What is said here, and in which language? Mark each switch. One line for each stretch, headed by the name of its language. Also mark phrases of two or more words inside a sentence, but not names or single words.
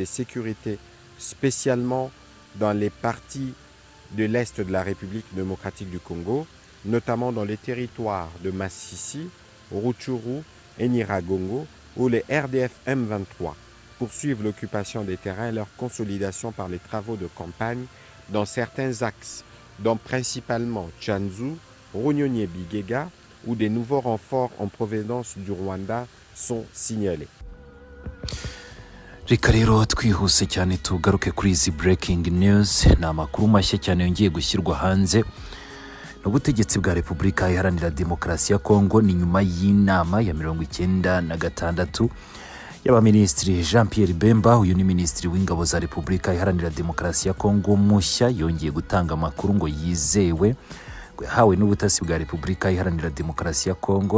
French: sécurité, spécialement dans les parties de l'Est de la République démocratique du Congo, notamment dans les territoires de Massissi, Rutshuru et Nyiragongo, où les RDF M23 poursuivent l'occupation des terrains et leur consolidation par les travaux de campagne dans certains axes, dont principalement Tchanzu, Runyonyi-Bigega, où des nouveaux renforts en provenance du Rwanda sont signalés.
Kinyarwanda: Reka rero twihuse cyane tugaruke kuri izi
English: breaking news.
Kinyarwanda: Ni amakuru mashya cyane yongeye gushyirwa hanze n'ubutegetsi bwa Repubulika Iharanira Demokarasi ya Kongo ni nyuma y'inama ya 96 y'abaminisitiri Jean Pierre Bemba, uyu ni minisitiri w'ingabo za Repubulika Iharanira Demokarasi ya Kongo mushya, yongeye gutanga amakuru ngo yizewe yahawe n'ubutasi bwa Repubulika Iharanira Demokarasi ya Kongo.